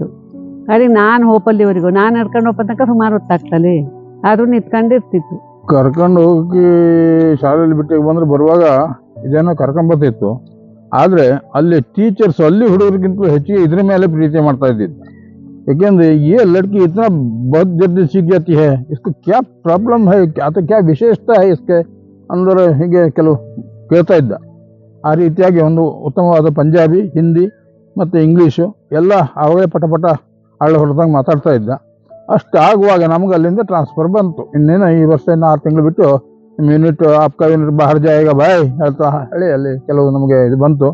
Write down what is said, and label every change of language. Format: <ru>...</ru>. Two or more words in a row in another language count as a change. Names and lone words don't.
<kn>ಕಡೆಗೆ ನಾನು ಹೋಪಲ್ಲಿವರೆಗೂ ನಾನು ನಡ್ಕೊಂಡು ಹೋಗೋ ತನಕ ಸುಮಾರು ಹೊತ್ತಾಗ್ತಲ್ಲಿ. ಆದರೂ ನಿಂತ್ಕೊಂಡಿರ್ತಿತ್ತು. ಕರ್ಕೊಂಡು ಹೋಗಿ ಶಾಲೆಯಲ್ಲಿ ಬಿಟ್ಟಿಗೆ ಬಂದ್ರೆ ಬರುವಾಗ ಇದೇನೋ ಕರ್ಕೊಂಬರ್ತಿತ್ತು. ಆದರೆ ಅಲ್ಲಿ ಟೀಚರ್ಸ್ ಅಲ್ಲಿ ಹುಡುಗರಿಗಿಂತ ಹೆಚ್ಚಿಗೆ ಇದ್ರ ಮೇಲೆ ಪ್ರೀತಿ ಮಾಡ್ತಾ ಇದ್ದಿದ್ದು.</kn> <hi>ಯಾಕೆಂದ್ರೆ ये लड़की इतना बहुत जल्दी सीख जाती है, इसको क्या प्रॉब्लम है, ಅಥವಾ क्या ವಿಶೇಷತೆ है इसके</hi> <kn>ಅಂದರೆ ಹೀಗೆ ಕೆಲವು ಕೇಳ್ತಾ ಇದ್ದ. ಆ ರೀತಿಯಾಗಿ ಒಂದು ಉತ್ತಮವಾದ ಪಂಜಾಬಿ, ಹಿಂದಿ ಮತ್ತು ಇಂಗ್ಲೀಷು ಎಲ್ಲ ಅವಾಗಲೇ ಪಟ ಹೊರದಂಗೆ ಮಾತಾಡ್ತಾ ಇದ್ದ. ಅಷ್ಟು ಆಗುವಾಗ ನಮ್ಗೆ ಅಲ್ಲಿಂದ ಟ್ರಾನ್ಸ್ಫರ್ ಬಂತು. ಇನ್ನೇನು ಈ ವರ್ಷ 6 ತಿಂಗಳು ಬಿಟ್ಟು ಯೂನಿಟ್</kn> <hi>आपका यूनिट बाहर जाएगा</hi> <kn>ಬಾಯ್ ಹೇಳ್ತಾ ಹೇಳಿ ಅಲ್ಲಿ ಕೆಲವು ನಮಗೆ ಇದು ಬಂತು.</kn>